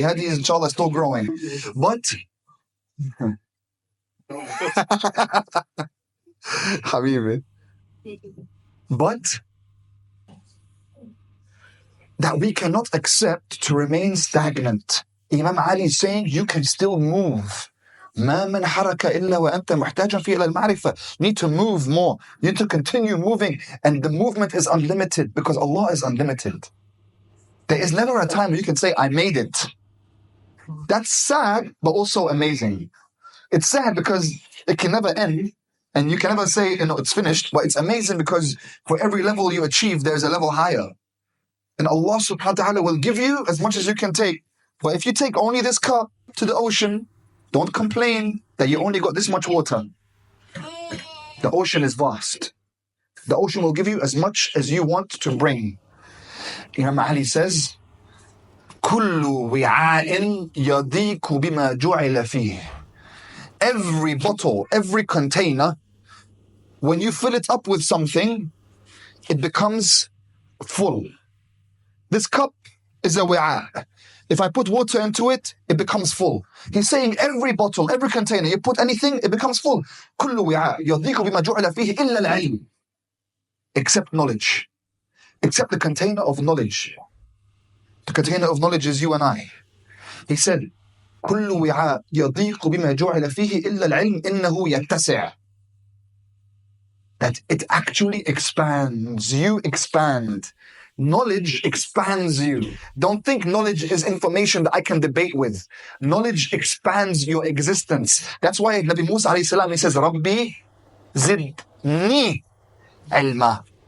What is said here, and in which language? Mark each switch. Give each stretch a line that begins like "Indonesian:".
English: Hadi is inshallah still growing. But Habibi. But that we cannot accept to remain stagnant. Imam Ali is saying you can still move.
Arabic: ما من حركة إلا وأنت محتاج فيه إلى المعرفة.
English: You need to move more. You need to continue moving. And the movement is unlimited because Allah is unlimited. There is never a time where you can say, I made it. That's sad, but also amazing. It's sad because it can never end, and you can never say, it's finished, but it's amazing because for every level you achieve, there's a level higher. And Allah subhanahu wa ta'ala will give you as much as you can take. But if you take only this cup to the ocean, don't complain that you only got this much water. The ocean is vast. The ocean will give you as much as you want to bring. Imam Ali says,
Arabic: كُلُّ وِعَاءٍ يَضِيقُ بِمَا جُعِلَ فِيهِ.
English: Every bottle, every container, when you fill it up with something, it becomes full. This cup is a wi'a. If I put water into it, it becomes full. He's saying every bottle, every container, you put anything, it becomes full.
Arabic: كُلُّ وِعَاءٍ يَضِيقُ بِمَا جُعِلَ فِيهِ إِلَّا الْعِلْمِ.
English: Except knowledge. Except the container of knowledge. The container of knowledge is you and I. He said,
Arabic: كُلُّ وِعَاءٍ يَضِيقُ بِمَا جُعِلَ فِيهِ إِلَّا الْعِلْمِ إِنَّهُ يَتَّسِعُ.
English: That it actually expands. You expand. Knowledge expands you. Don't think knowledge is information that I can debate with. Knowledge expands your existence. That's why Nabi Musa alayhi salam, he says,
Arabic: Rabbi zidni ilma.